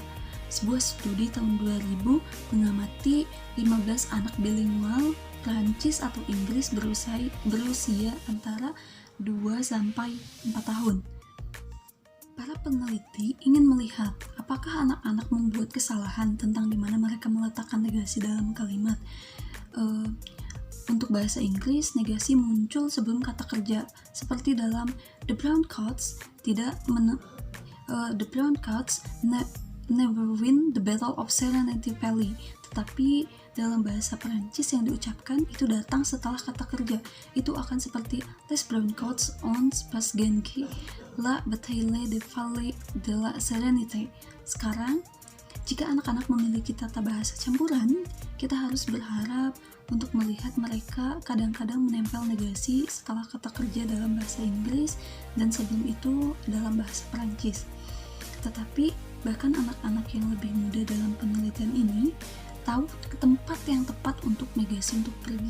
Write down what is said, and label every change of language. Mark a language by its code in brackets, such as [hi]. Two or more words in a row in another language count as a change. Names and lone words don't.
[id] Sebuah studi tahun 2000 mengamati 15 anak bilingual Prancis atau Inggris berusia antara 2-4 tahun. Para peneliti ingin melihat apakah anak-anak membuat kesalahan tentang di mana mereka meletakkan negasi dalam kalimat. Untuk bahasa Inggris, negasi muncul sebelum kata kerja, seperti dalam [en] The Brown Coats never win the battle of Serenity Valley. [id] Tetapi dalam bahasa Perancis yang diucapkan itu datang setelah kata kerja. Itu akan seperti [fr] Les Brown Coats ont pas gagné la bataille de Vallée de la Sérénité. [id] Sekarang, jika anak-anak memiliki tata bahasa campuran, kita harus berharap untuk melihat mereka kadang-kadang menempel negasi setelah kata kerja dalam bahasa Inggris dan sebelum itu dalam bahasa Perancis. Tetapi bahkan anak-anak yang lebih muda dalam penelitian ini tahu tempat yang tepat untuk negasi untuk pergi.